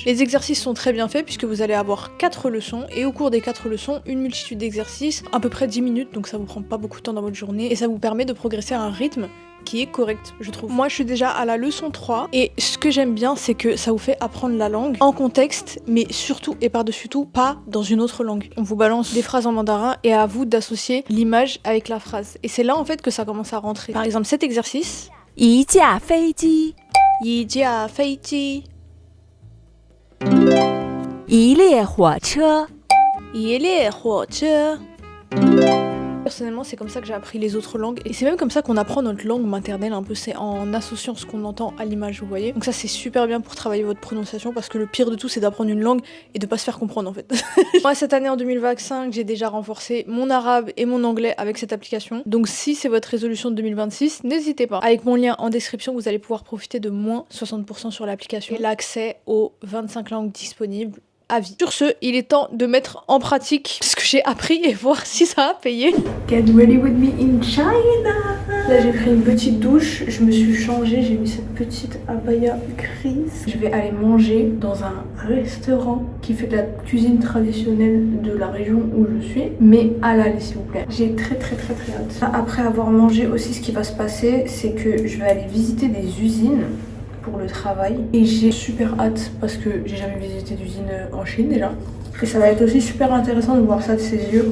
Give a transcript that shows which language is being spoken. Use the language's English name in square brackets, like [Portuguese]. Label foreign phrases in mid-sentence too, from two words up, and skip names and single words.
[French] Les exercices sont très bien faits puisque vous allez avoir 4 leçons et au cours des 4 leçons, une multitude d'exercices, à peu près 10 minutes, donc ça vous prend pas beaucoup de temps dans votre journée et ça vous permet de progresser à un rythme qui est correct, je trouve. Moi, je suis déjà à la leçon 3 et ce que j'aime bien, c'est que ça vous fait apprendre la langue en contexte, mais surtout et par-dessus tout, pas dans une autre langue. On vous balance des phrases en mandarin et à vous d'associer l'image avec la phrase. Et c'est là, en fait, que ça commence à rentrer. Par exemple, cet exercice... [Chinese] 一架飞机，一架飞机，一列火车，一列火车。 [French] Personnellement, c'est comme ça que j'ai appris les autres langues et c'est même comme ça qu'on apprend notre langue maternelle un peu, c'est en associant ce qu'on entend à l'image, vous voyez. Donc ça, c'est super bien pour travailler votre prononciation parce que le pire de tout, c'est d'apprendre une langue et de pas se faire comprendre en fait. Moi, cette année en 2025, j'ai déjà renforcé mon arabe et mon anglais avec cette application. Donc si c'est votre résolution de 2026, n'hésitez pas. Avec mon lien en description, vous allez pouvoir profiter de moins 60% sur l'application et l'accès aux 25 langues disponibles à vie. Sur ce, il est temps de mettre en pratique ce que j'ai appris et voir si ça a payé. [English] Get ready with me in China. [French] Là, j'ai pris une petite douche, je me suis changée, j'ai mis cette petite abaya grise. Je vais aller manger dans un restaurant qui fait de la cuisine traditionnelle de la région où je suis, mais halal s'il vous plaît. J'ai très hâte. Après avoir mangé aussi, ce qui va se passer, c'est que je vais aller visiter des usines pour le travail et j'ai super hâte parce que j'ai jamais visité d'usine en Chine déjà et ça va être aussi super intéressant de voir ça de ses yeux.